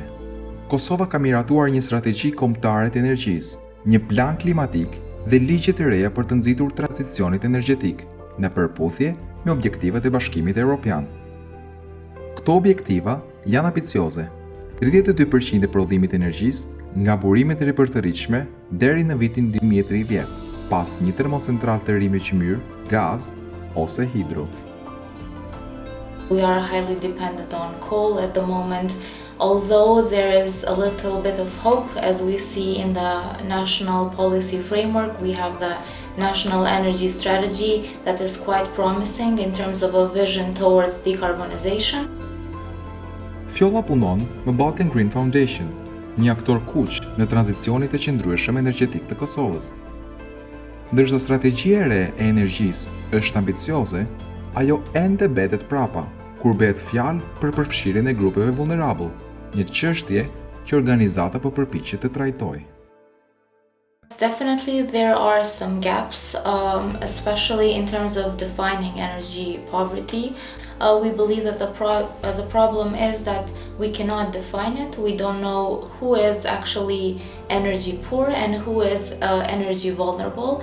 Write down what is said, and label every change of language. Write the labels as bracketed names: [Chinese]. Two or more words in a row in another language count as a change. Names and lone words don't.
[Albanian] Kosova ka miratuar një strategji kombëtare të energjisë, një plan klimatik dhe ligje të reja për të nxitur tranzicionit energjetik, në përputhje me objektivat e Bashkimit Evropian. Këto objektiva janë ambicioze. 32% e prodhimit të energjisë nga burimet e ripërtëritshme deri në vitin 2030, pas një termocentral të ri me Qymyr, gaz ose hidro. [English] We are highly dependent on coal at the moment, although there is a little bit of hope as we see in the national policy framework. We have the national energy strategy that is quite promising in terms of a vision towards decarbonization. [Albanian] Fjolla punon me Balkan Green Foundation, një aktor kuq në tranzicionit e qëndrueshëm energjetik të Kosovës. Ndërsa strategjia e re e energjisë është ambicioze, ajo ende mbetet prapa kur bëhet fjalë për përfshirjen e grupeve vulnerable, një çështje që organizata po përpiqet të trajtojë. [English] Definitely there are some gaps, especially in terms of defining energy poverty. We believe that the problem is that we cannot define it. We don't know who is actually energy poor and who is energy vulnerable.